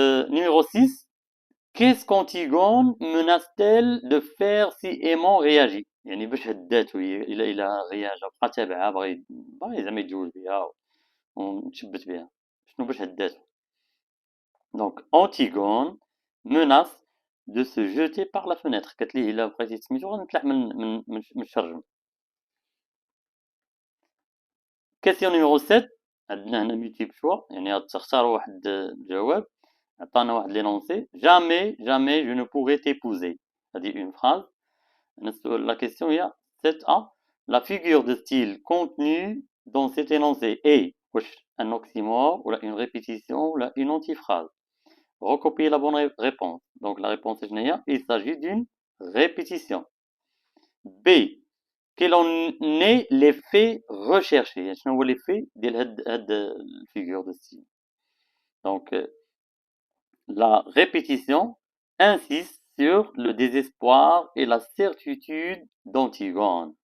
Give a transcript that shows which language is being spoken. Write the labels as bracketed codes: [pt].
[fr] numéro 6. Qu'est-ce qu'Antigone menace-t-elle de faire si Aimant réagit؟ [ar] يعني باش هداتو هي إلا رياجا بقى تابعها باغي زعما يتزوج بها ونتشبت بها، شنو باش هداتو؟ دونك [fr] Antigone menace de se jeter par la fenêtre. [ar] قالت ليه إلا بغيتي سميتو غنطلع من الشرجم. كيسيون نيميرو 7. عندنا هنا ميتيب شوا، يعني تختاروا واحد الجواب. عطانا واحد لينونسي [fr] jamais jamais je ne pourrai t'épouser. [ar] هذه [fr] une phrase. La question [ar] هي [fr] 7A. La figure de style contenue dans cet énoncé est [ar] واش [fr] un oxymore ou une répétition ou une antiphrase. Recopiez la bonne réponse. Donc la réponse est géniale. Il s'agit d'une répétition. B. Quel en est l'effet recherché? [ar] شنو هو l'effet ديال هاد الفيغور de style. [fr] Donc la répétition insiste sur le désespoir et la certitude d'Antigone.